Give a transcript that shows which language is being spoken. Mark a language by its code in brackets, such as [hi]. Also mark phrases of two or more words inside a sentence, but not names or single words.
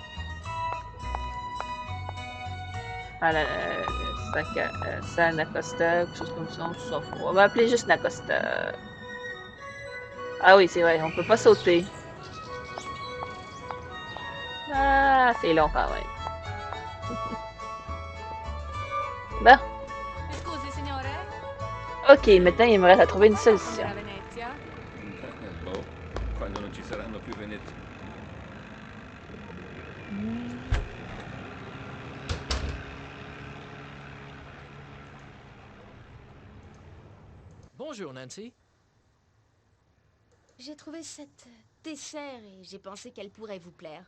[fr] À la San Acosta, quelque chose comme ça, on s'en fout. On va appeler juste Nacosta. Ah oui, c'est vrai, on peut pas sauter. Ah, c'est long quand même. Bon. [it] Scusi, signore? [fr] Ok, maintenant il me reste à trouver une solution. [it] A Venezia? Boh, quando non ci saranno più Venezia. [fr] Bonjour, Nancy. J'ai trouvé cette dessert et j'ai pensé qu'elle pourrait vous plaire.